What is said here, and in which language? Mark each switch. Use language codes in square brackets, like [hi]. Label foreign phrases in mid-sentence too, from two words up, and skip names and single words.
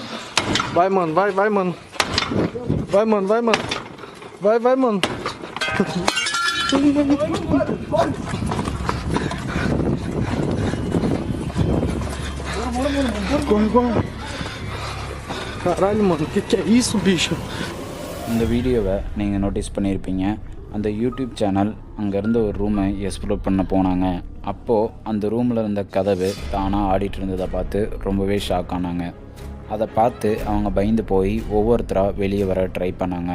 [pt] Vai, mano, vai, mano. Vai, mano, vai, mano. Vai, mano. Corre. Caralho, mano, que é isso, bicho? [ta] இந்த வீடியோவை நீங்கள் நோட்டீஸ் பண்ணியிருப்பீங்க. அந்த [en] YouTube channel [ta] அங்கேருந்து ஒரு [en] room explore [ta] பண்ண போனாங்க. அப்போது அந்த ரூமில் இருந்த கதவு தானாக ஆடிட்டு இருந்ததை பார்த்து ரொம்பவே ஷாக் ஆனாங்க. அதை பார்த்து அவங்க பயந்து போய் ஒவ்வொருத்தராக வெளியே வர ட்ரை பண்ணாங்க.